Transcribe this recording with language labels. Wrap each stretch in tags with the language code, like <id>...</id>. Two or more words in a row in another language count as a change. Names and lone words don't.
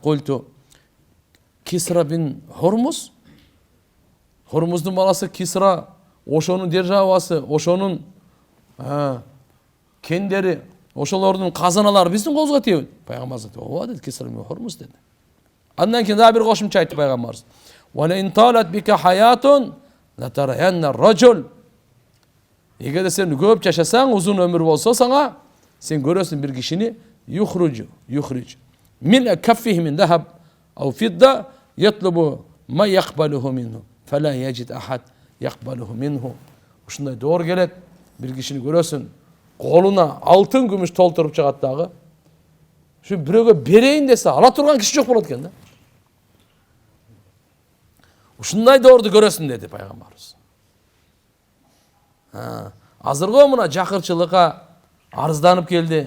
<ar>قلت كسرى بن هرمز.</ar> <ky>Хормуздун баласы Кисра, ошонун державасы, ошонун Кендери, ошолордун казаналары биздин колубузга тийбейт. Пайгамбар айтты, ооба деди, кесир мухурмуз деди. Андан кийин дагы бир кошумча айтты пайгамбарыбыз.</ky> <ar>وإن طالت بك حياة لترين رجل.</ar> <ky>Эгерде сен көп жашасаң, узун өмүр болсо сага, сен көрөсүң бир кишини</ky> <ar>يخرج من كفه من ذهب أو فضة يطلب ما يقبله منه فلا يجد أحد يقبله منه.</ar> <ky>Ушундай доор келет, бир кишини көрөсүң, колуна алтын күмүш толтуруп чыгат дагы. Şu бирөөгө берейин десе ала турган киши жок болот экен да. Ушундай доорду көрөсүң деди пайгамбарыбыз. Азырго мына жакырчылыкка арызданып келди.</ky>